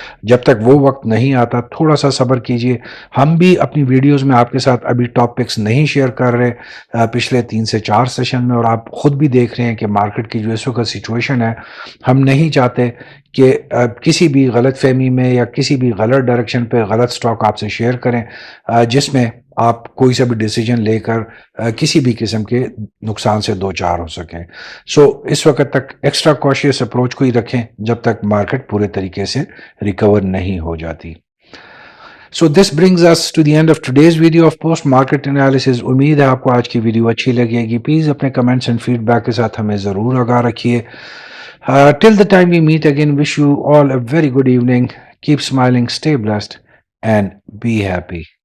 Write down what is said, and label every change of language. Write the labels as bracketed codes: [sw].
[ur] جب تک وہ وقت نہیں آتا تھوڑا سا صبر کیجیے. ہم بھی اپنی ویڈیوز میں آپ کے ساتھ ابھی ٹاپکس نہیں شیئر کر رہے پچھلے 3 سے 4 سیشن میں، اور آپ خود بھی دیکھ رہے ہیں کہ مارکیٹ کی جو اس وقت سچویشن ہے، ہم نہیں چاہتے کہ کسی بھی غلط فہمی میں یا کسی بھی غلط ڈائریکشن پہ غلط سٹاک آپ سے شیئر کریں جس میں آپ کوئی سا بھی ڈیسیجن لے کر کسی بھی قسم کے نقصان سے دوچار ہو سکیں. سو اس وقت تک ایکسٹرا کوشیس اپروچ کو ہی رکھیں جب تک مارکیٹ پورے طریقے سے ریکور نہیں ہو جاتی. [en] So this brings us to the end of today's video of post market analysis. [ur] امید ہے آپ کو آج کی ویڈیو اچھی لگے گی. پلیز اپنے [en] comments and feedback [ur] کے ساتھ ہمیں ضرور آگاہ رکھیے. [en] Till the time we meet again, wish you all a very good evening. Keep smiling, stay blessed, and be happy.